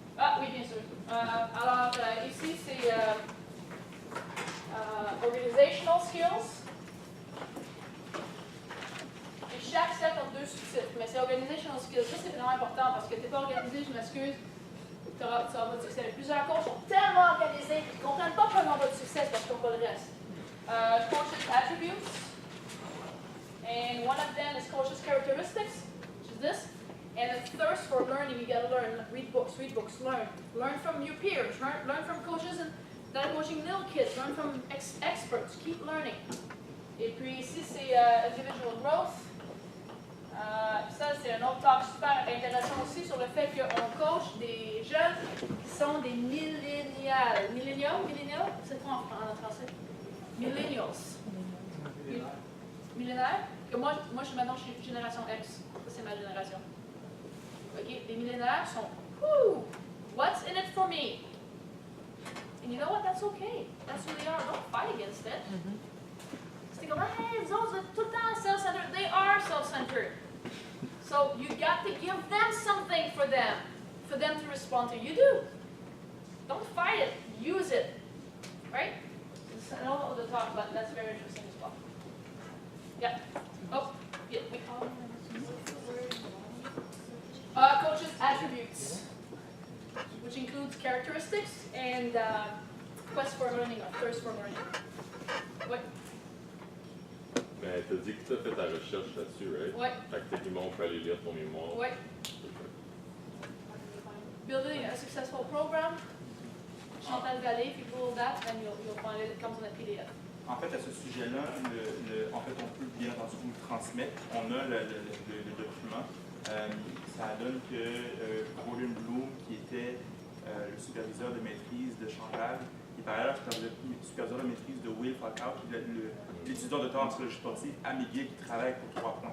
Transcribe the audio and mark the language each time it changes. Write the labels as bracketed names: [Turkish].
[French] Ah oui, bien sûr. Alors, ici, c'est organizational skills Et chaque set a 2 sous-titres, mais c'est Organizational Skills. Ça, c'est vraiment important parce que tu n'es pas organisé, je m'excuse, tu n'auras pas de succès. Plusieurs coachs sont tellement organisés qu'ils ne comprennent pas comment on va de succès parce qu'ils n'ont pas le reste. [English] Coaches attributes, and one of them is coaches characteristics, which is this. And a thirst for learning, you gotta learn, read books, learn. Learn from your peers, learn from coaches that are coaching little kids, learn from experts, keep learning. [French] Et puis ici, c'est individual growth. Ça, c'est un autre talk super intéressant aussi sur le fait qu'on coach des jeunes qui sont des millénials. Millénials? C'est quoi en français? Millennials. Millénaires? Que moi je suis maintenant génération X. Ça, c'est ma génération. OK? Les millénaires sont, [English] what's in it for me? And you know what? That's okay. That's who they are. Don't fight against it. [French] C'est comme, hey, vous autres, vous êtes tout le temps self-centered. [English] They are self-centered. So you got to give them something for them to respond to. You do. Don't fight it. Use it. Right? It's another to talk about. That's very interesting as well. Yeah. Oh, yeah. We call coaches' attributes, which includes characteristics and quest for learning or thirst for learning. What? [French] Mais t'as dit que tu as fait ta recherche là-dessus, right? Ouais. Fait que techniquement, on peut aller lire ton mémoire. Ouais. [English] Building a successful program. Chantal Vallée, if you Google that, then you'll find it. It comes in a PDF. [French] En fait, à ce sujet-là, en fait, on peut bien entendu vous le transmettre. On a le document. Ça donne que Gordon Bloom, qui était le superviseur de maîtrise de Chantal, qui est par ailleurs superviseur de maîtrise de Will Falkout, qui est l'étudiant de en psychologie sportive à McGill, qui travaille pour 3 points.